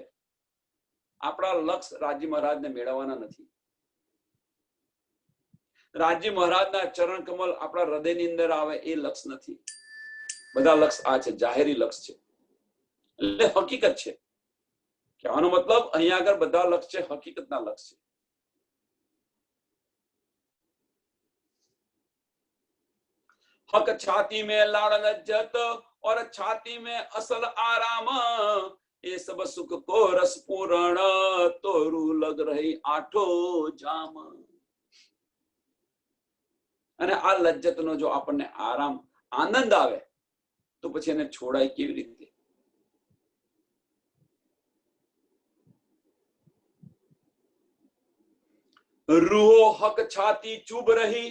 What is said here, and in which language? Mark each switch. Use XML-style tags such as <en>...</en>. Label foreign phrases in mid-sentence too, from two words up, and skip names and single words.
<gu>આપણા લક્ષ રાજી મહારાજને મેળવવાના નથી. રાજી મહારાજના ચરણ કમલ આપણા હૃદયની અંદર આવે એ લક્ષ નથી. બધા લક્ષ આ છે, જાહેરી લક્ષ છે, એટલે હકીકત છે. કહેવાનો મતલબ અહીંયા આગળ બધા લક્ષ છે, હકીકતના લક્ષ છે.</gu> <hi>हक छाती में लाड़ लज्जत और छाती में असल आराम, ये सब सुख को रस पूर्ण, तो रू लग रही आठो जाम.</hi> <gu>અને આ લજ્જત નો જો આપણને આરામ આનંદ આવે તો પછી એને છોડાય કેવી રીતે? રૂહો હક છાતી ચૂબ રહી.</gu>